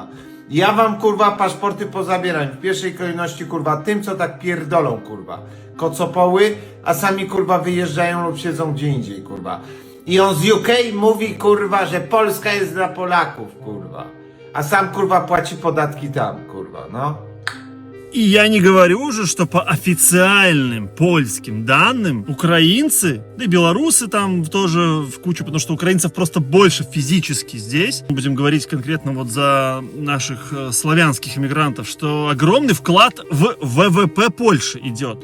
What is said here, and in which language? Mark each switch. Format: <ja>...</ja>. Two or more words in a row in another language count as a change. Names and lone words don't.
<pl>Ja wam, kurwa, paszporty pozabieram. W pierwszej kolejności, kurwa, tym, co tak pierdolą, kurwa. Kocopoły, a sami, kurwa, wyjeżdżają lub siedzą gdzie indziej, kurwa. I on z UK mówi, kurwa, że Polska jest dla Polaków, kurwa. A sam, kurwa, płaci podatki tam, kurwa, no.</pl> <ru>И я не говорю уже, что по официальным польским данным украинцы, да и белорусы там тоже в кучу, потому что украинцев просто больше физически здесь. Будем говорить конкретно вот за наших славянских иммигрантов, что огромный вклад в ВВП Польши идет.</ru>